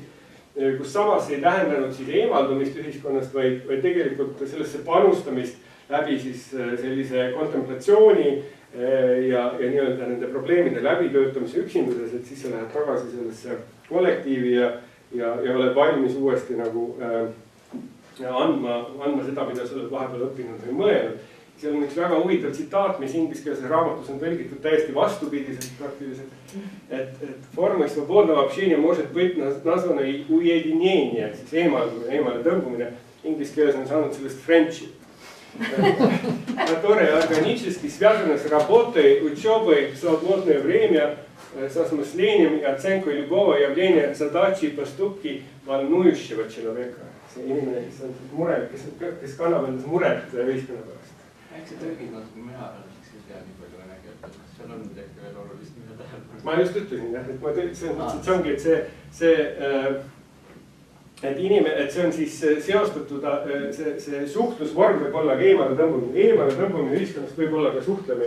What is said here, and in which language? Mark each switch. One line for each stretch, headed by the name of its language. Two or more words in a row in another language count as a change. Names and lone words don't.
Estonian: kus samas ei tähendanud siis eemaldumist ühiskonnast, vaid tegelikult sellesse panustamist läbi siis sellise kontemplatsiooni ja nii-öelda nende probleemide läbitöötamise üksinduses, et siis sa lähed tagasi sellesse kollektiivi ja oled valmis uuesti nagu andma seda, mida sa oled vahepeal õppinud või mõelnud. Seal on üks väga huvitav tsitaat, mis ingliskeelses raamatus on tõlgitud täiesti vastupidiselt praktiliselt.
Russian: Et форма свободного общения может быть названо уединение,
Estonian: siis eemale tõmbumine. Inglise keeles on saanud sellest friendship.
Russian: Которое органически связано с работой, учебой в свободное время, с осмыслением и оценкой любого явления, задачи и поступки волнующего человека.
Estonian: See inimene, kes on mure, kes kannab endas muret ühiskonna pärast. Eks see tõlgid natuke mina arvaks, ei tea nii palju vene keelt, et seal on midagi veel olulist, mida tähelepanu. Ma just ütlesin, et ma see ongi, et et see on siis seostatud, see suhtlusvorm võib olla eemale tõmbumine ühiskonnast võib olla ka suhtlemine.